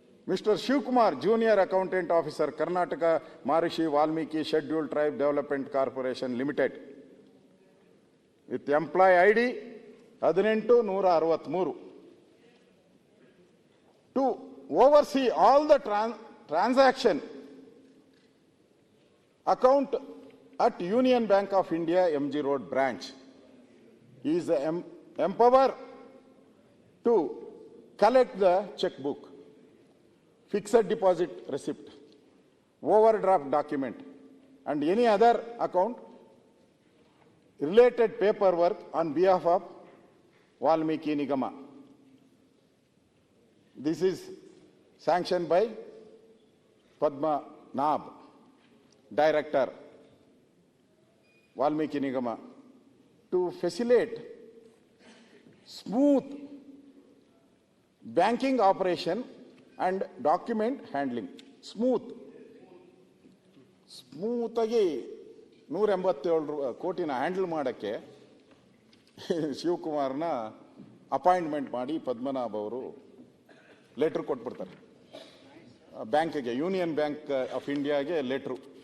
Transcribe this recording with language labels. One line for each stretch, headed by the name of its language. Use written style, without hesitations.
English: Mister Shivakumar junior accountant officer, Karnataka Maharshi Valmiki scheduled tribe development corporation limited, with employee ID 18163, to oversee all the transaction account at Union Bank of India, MG Road branch. He is empowered to collect the checkbook, fixed deposit receipt, overdraft document, and any other account related paperwork on behalf of Valmiki Nigama. This is sanctioned by Padma Nab, Director, Valmiki Nigama, to facilitate smooth banking operation and document handling.
Kannada: Smooth ಆಗಿ 187 ಕೋಟಿನ handle ಮಾಡೋಕ್ಕೆ ಶಿವಕುಮಾರ್ನ appointment ಮಾಡಿ ಪದ್ಮನಾಭ್ ಅವರು letter ಕೊಟ್ಬಿಡ್ತಾರೆ ಬ್ಯಾಂಕ್ಗೆ, union bank of ಇಂಡಿಯಾಗೆ letter.